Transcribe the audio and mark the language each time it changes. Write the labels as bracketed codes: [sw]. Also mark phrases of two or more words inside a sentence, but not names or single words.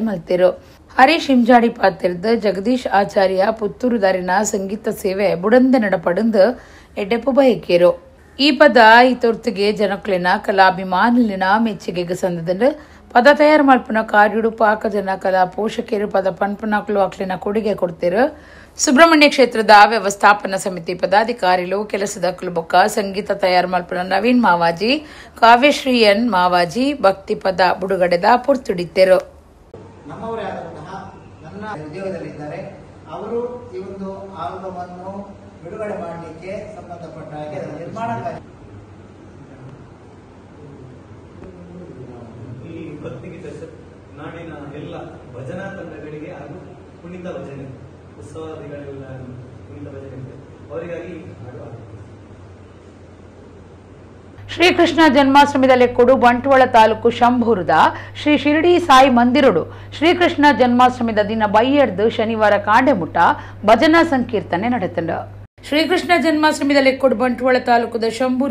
[tcy] ಮಲ್ತಿರು ಹರೀಶ್ ಇಂಜಾಡಿ ಪಾತಿರ್ದ ಜಗದೀಶ್ ಆಚಾರ್ಯ ಪುತ್ತೂರು ದಾರಿನ ಸಂಗೀತ ಸೇವೆ ಬುಡಂದ ನಡಪಡಂದು ಎಡ್ಡೆಪ್ಪು ಬಯಕೇರು ಈ ಪದ ಈ ತೊರ್ತಿಗೆ ಜನಕ್ಲಿನ ಕಲಾಭಿಮಾನಿಲಿನ ಮೆಚ್ಚುಗೆಗೆ ಸಂದದಲ್ಲಿ ಪದ ತಯಾರು ಮಲ್ಪನ ಕಾರ್ಯುಡು ಪಾಕ ಜನ ಕಲಾ ಪೋಷಕರು ಪದ ಪನ್ಪನಾಕ್ಲು ಅಕ್ಲಿನ ಕೊಡುಗೆ ಕೊಡ್ತಿರು ಸುಬ್ರಹ್ಮಣ್ಯ ಕ್ಷೇತ್ರದ ವ್ಯವಸ್ಥಾಪನಾ ಸಮಿತಿ ಪದಾಧಿಕಾರಿಗಳು ಕೆಲಸದ ಬೊಕ್ಕ ಸಂಗೀತ ತಯಾರು ಮಲ್ಪನ ನವೀನ್ ಮಾವಾಜಿ ಕಾವ್ಯಶ್ರೀ ಎನ್ ಮಾವಾಜಿ ಭಕ್ತಿ ಪದ ಬಿಡುಗಡೆದ ಪುರ್ತುಡಿತೆರು [kn] ನಮ್ಮವರೇ ಆದಂತಹ ನನ್ನ ಉದ್ಯೋಗದಲ್ಲಿದ್ದಾರೆ ಅವರು ಈ ಒಂದು ಆಲ್ಬಮ್ ಅನ್ನು ಬಿಡುಗಡೆ ಮಾಡಲಿಕ್ಕೆ ಸಂಬಂಧಪಟ್ಟ ಹಾಗೆ ಅದರ ನಿರ್ಮಾಣ ಕಾರ್ಯ ಈ ಭಕ್ತಿಗೀತೆ ನಾಡಿನ ಎಲ್ಲ ಭಜನಾ ತಂಡಗಳಿಗೆ ಹಾಗೂ ಕುಣಿತ ಭಜನೆ ಉತ್ಸವಾದಿಗಳೆಲ್ಲ ಕುಣಿತ ಭಜನೆ ಅವರಿಗಾಗಿ ಹಾಡುವಾಗಿದೆ. [tcy] ಶ್ರೀಕೃಷ್ಣ ಜನ್ಮಾಷ್ಟಮಿದ ಲೆಕ್ಕೊಡು ಬಂಟ್ವಾಳ ತಾಲೂಕು ಶಂಭೂರದ ಶ್ರೀ ಶಿರಡಿ ಸಾಯಿ ಮಂದಿರಡು ಶ್ರೀಕೃಷ್ಣ ಜನ್ಮಾಷ್ಟಮಿದ ದಿನ ಬೈಯರ್ದು ಶನಿವಾರ ಕಾಂಡೆಮುಟ್ಟ ಭಜನಾ ಸಂಕೀರ್ತನೆ ನಡೆತಂಡ ಶ್ರೀಕೃಷ್ಣ ಜನ್ಮಾಷ್ಟಮಿದ ಲೆಕ್ಕೊಡು ಬಂಟ್ವಾಳ ತಾಲೂಕದ ಶಂಭೂರು